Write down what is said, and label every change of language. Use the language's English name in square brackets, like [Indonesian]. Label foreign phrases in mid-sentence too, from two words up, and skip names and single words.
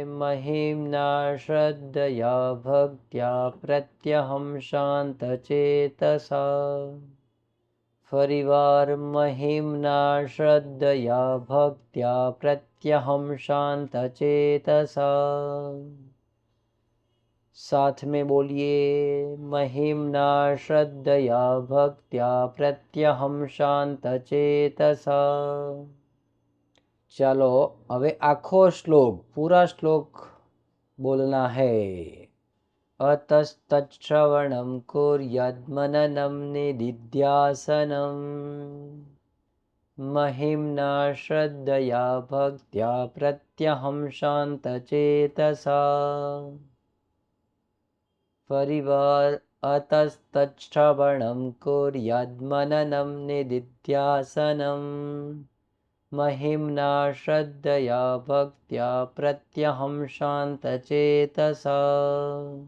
[Sanskrit] महिम्ना श्रद्धया भक्त्या प्रत्यहम शांतचेतसा. [Gujarati] ફરીવાર. [Sanskrit] महिम्ना श्रद्धया भक्त्या प्रत्यहम शांतचेतसा. [Hindi] साथ में बोलिए. [Sanskrit] महिम्ना श्रद्धया भक्त्या प्रत्यहम शांतचेतसा. [Hindi] चलो [Gujarati] હવે આખો શ્લોક, [Hindi] पूरा श्लोक बोलना है. [Sanskrit] अतस्तच्छ्रवणं कुर्याद् मननं निदिध्यासनं महिम्ना श्रद्धया भक्त्या प्रत्यहं शान्तचेतसा. [Gujarati] ફરીવાર. [Sanskrit] अतस्तच्छ्रवणम कुर्याद मननम निदिध्यासनम महिम्ना श्रद्धया भक्त्या प्रत्यहम शांतचेतसा.